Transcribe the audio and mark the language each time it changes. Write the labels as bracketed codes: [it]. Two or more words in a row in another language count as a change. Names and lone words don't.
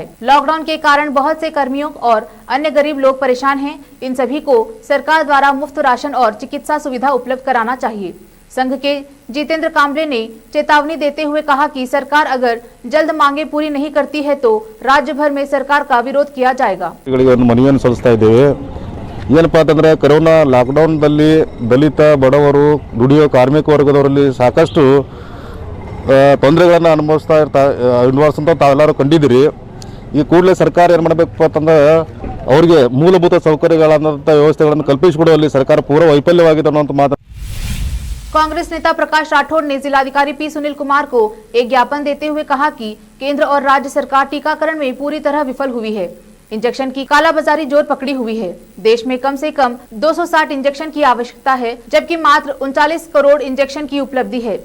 [hi] लॉकडाउन के कारण बहुत से कर्मियों और अन्य गरीब लोग परेशान हैं। इन सभी को सरकार द्वारा मुफ्त राशन और चिकित्सा सुविधा उपलब्ध कराना चाहिए। संघ के जितेंद्र कांबले ने चेतावनी देते हुए कहा कि सरकार अगर जल्द मांगे पूरी नहीं करती है तो राज्य भर में सरकार का विरोध किया जाएगा। [kn] ಮನವಿಯನ್ನು ಸಲ್ಲಿಸ್ತಾ ಇದ್ದೇವೆ। ಏನಪ್ಪಾ ಅಂತಂದ್ರೆ ಕೊರೋನಾ ಲಾಕ್ಡೌನ್ದಲ್ಲಿ ದಲಿತ ಬಡವರು ದುಡಿಯೋ ಕಾರ್ಮಿಕ ವರ್ಗದವರಲ್ಲಿ ಸಾಕಷ್ಟು ತೊಂದರೆಗಳನ್ನು ಅನುಭವಿಸುವಂತ ತಾವೆಲ್ಲರೂ ಕಂಡಿದ್ದೀರಿ। ಈ ಕೂಡಲೇ ಸರ್ಕಾರ ಏನು ಮಾಡಬೇಕು ಅಂತಂದ್ರೆ ಅವರಿಗೆ ಮೂಲಭೂತ ಸೌಕರ್ಯಗಳಾದಂಥ ವ್ಯವಸ್ಥೆಗಳನ್ನು ಕಲ್ಪಿಸಿಕೊಡುವಲ್ಲಿ ಸರ್ಕಾರ ಪೂರ್ವ ವೈಫಲ್ಯವಾಗಿದೆ ಅನ್ನುವಂಥ ಮಾತು। [hi] कांग्रेस नेता प्रकाश राठौड़ ने जिलाधिकारी पी सुनील कुमार को एक ज्ञापन देते हुए कहा कि केंद्र और राज्य सरकार टीकाकरण में पूरी तरह विफल हुई है। इंजेक्शन की कालाबाजारी जोर पकड़ी हुई है। देश में कम से कम 260 इंजेक्शन की आवश्यकता है, जबकि मात्र 39 करोड़ इंजेक्शन की उपलब्धि है।